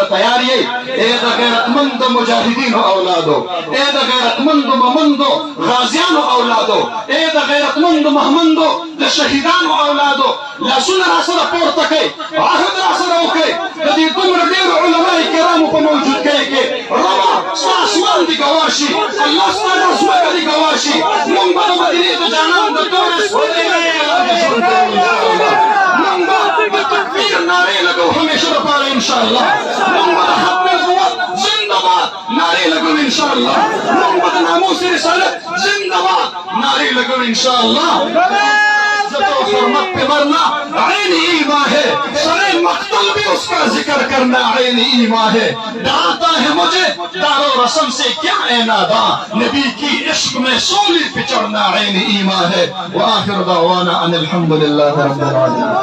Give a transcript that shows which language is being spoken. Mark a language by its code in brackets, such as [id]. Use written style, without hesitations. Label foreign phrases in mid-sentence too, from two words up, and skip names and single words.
[ps] تیار یئ ای د غیرتمند مجاهدینو اولادو ای د غیرتمندو ممندو غازیانو اولادو ای د غیرتمندو مهمندو د شهیدانو اولادو لاسونه راسره پورته کړئ عهد راسره وکړئ د دې دومره ډېرو علماء کرامو په موجودګۍ کې ربه ستا اسمان دې ګواه شي الله ستا دا ځمکه دې ګواه شي مونږ به د مدینې د جانان د تورې سپینې مونږ به د تکبیر نارې لګو همیشه لپاره [ar] ان شاء الله [ps] مونږ به د ختم نبوت زنده باد نارې لګو ان شاء الله مونږ به د ناموس رسالت زنده باد نارې لګو ان شاء الله [ur] حرمت پہ مرنا عین ایمان ہے سرے مقتل بھی اس کا ذکر کرنا عین ایمان ہے ڈراتا ہے مجھے دار و رسم سے کیا اے ناداں نبی کی عشق میں سولی پہ چڑھنا عین ایمان ہے [ar] وآخر دعوانا ان الحمدللہ رب العالمین